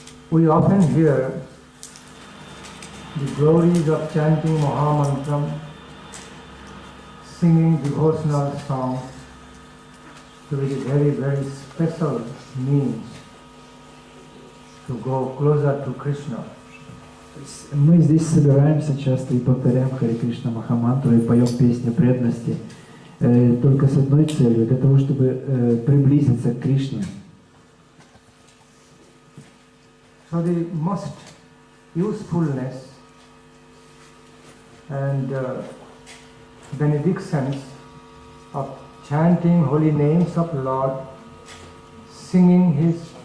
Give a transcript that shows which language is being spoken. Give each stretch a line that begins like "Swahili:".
English: We often hear the glories of chanting Mahamantram, singing devotional songs to be very, very special means to go closer to Krishna.
Russian: Мы здесь собираемся часто и повторяем Харе Кришна Махамантру и поем песни преданности только с одной целью, для того, чтобы приблизиться к Кришне.
English: So the most usefulness and benedictions of chanting holy names of Lord, singing his